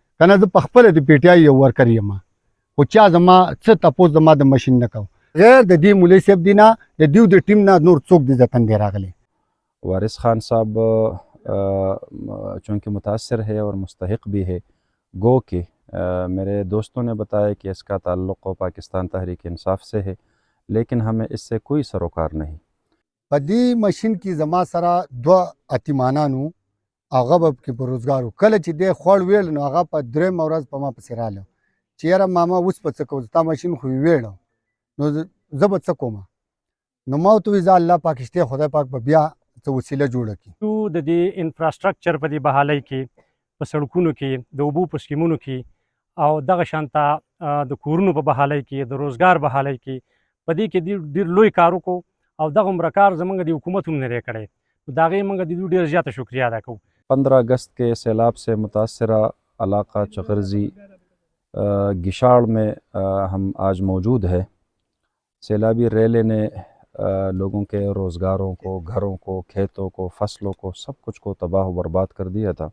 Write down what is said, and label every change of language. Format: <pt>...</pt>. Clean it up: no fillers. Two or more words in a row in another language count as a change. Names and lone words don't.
<ps>کنه زه په خپله د پی ټی آی یو ورکر یم خو چا زما څه تپوس زما د مشین نه کو غیر د دې مولوي صاحب دی نه د دیو د ټیم نه نور څوک د ځتن دی راغلی.</ps> <ur>وارث خان صاحب چونکہ متاثر ہے اور مستحق بھی ہے، گو کہ میرے دوستوں نے بتایا کہ اس کا تعلق پاکستان تحریک انصاف سے ہے، لیکن ہمیں اس سے کوئی سروکار نہیں.</ur> <ps>په دې مشین کې زما سره دوه اتیمانانو هغه به پکې په روزګار و. کله چې دی خوړ ویل نو هغه په درېیمه ورځ په ما پسې راغله چې یاره ماما اوس به څه کوو، ستا مشین خو یې ویړه نو زه به څه کوم. نو ما ورته وویل زه الله پاک شته خدای پاک به بیا څه وسیله جوړه کړي. تو د دې انفراسټرکچر په دې بحالۍ کې په سړکونو کې د اوبو په سکیمونو کې او دغه شانته د کورونو په بحالۍ کې د روزګار بحالۍ کې په دې کې ډېر لوی کار وکړو او دغه عمره کار زموږ د حکومت هم نه دی کړی. نو د هغې موږ د دوی ډېر زیاته شکریه ادا کوو.</ps> <ur>15 اگست کے سیلاب سے متاثرہ علاقہ چغرزی گشاڑ میں ہم آج موجود ہے. سیلابی ریلے نے لوگوں کے روزگاروں کو، گھروں کو، کھیتوں کو، فصلوں کو، سب کچھ کو تباہ و برباد کر دیا تھا.</ur>